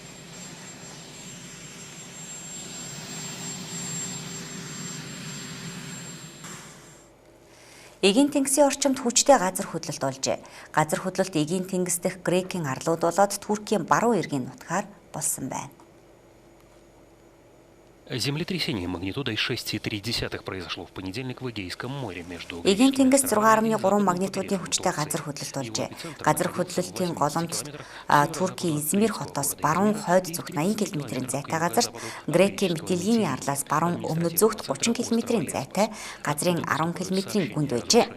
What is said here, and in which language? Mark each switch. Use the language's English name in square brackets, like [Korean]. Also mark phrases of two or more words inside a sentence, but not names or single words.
[Mongolian] Эгийн тэнгисийн орчимд хүчтэй газар хөдлөлт олжээ. Газар хөдлөлт Эгийн тэнгис дэх Грекийн арлууд болоод Туркийн баруун эргийн нутгаар болсон байна. [Russian] Землетрясение магнитудой 6,3 произошло в понедельник в Эгейском море между... [Mongolian] Эгийн тэнгис 6.3 магнитудын хүчтэй газар хөдлөлт олжээ. Газар хөдлөлтийн голомт Туркийн Измир хотоос баруун хойд зүгт 80 км-ийн зайтай газарт, Грекийн Митилиний арлаас баруун өмнөд зүгт 30 км-ийн зайтай газрын 10 км-ийн гүнд байжээ.